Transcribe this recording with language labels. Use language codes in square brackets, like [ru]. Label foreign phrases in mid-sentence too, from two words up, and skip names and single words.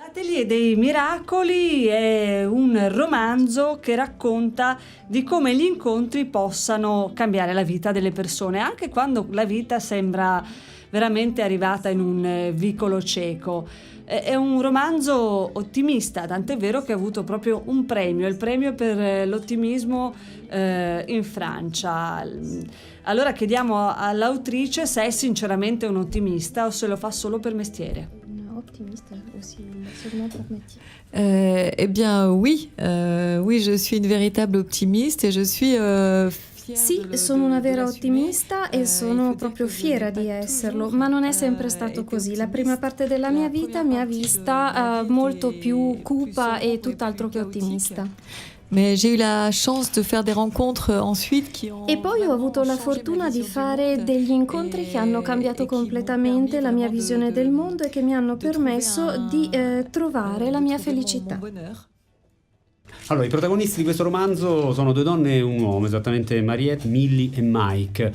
[it] L'Atelier dei Miracoli è un romanzo che racconta di come gli incontri possano cambiare la vita delle persone, anche quando la vita sembra veramente arrivata in un vicolo cieco. È un romanzo ottimista, tant'è vero che ha avuto proprio un premio, il premio per l'ottimismo in Francia. Allora chiediamo all'autrice se è sinceramente un ottimista o se lo fa solo per mestiere. [fr] Optimiste aussi, seulement pour métier. Eh bien oui, oui, je suis une véritable optimiste et je suis [it] Sì, sono una vera ottimista e sono proprio fiera di esserlo, ma non è sempre stato così. La prima parte della mia vita mi ha vista molto più cupa e tutt'altro che ottimista. [fr] Mais j'ai eu la chance de faire des rencontres ensuite qui ont [it] E poi ho avuto la fortuna di fare degli incontri che hanno cambiato completamente la mia visione del mondo e che mi hanno permesso di trovare la mia felicità. Allora, i protagonisti di questo romanzo sono due donne e un uomo, esattamente Mariette, Millie e Mike.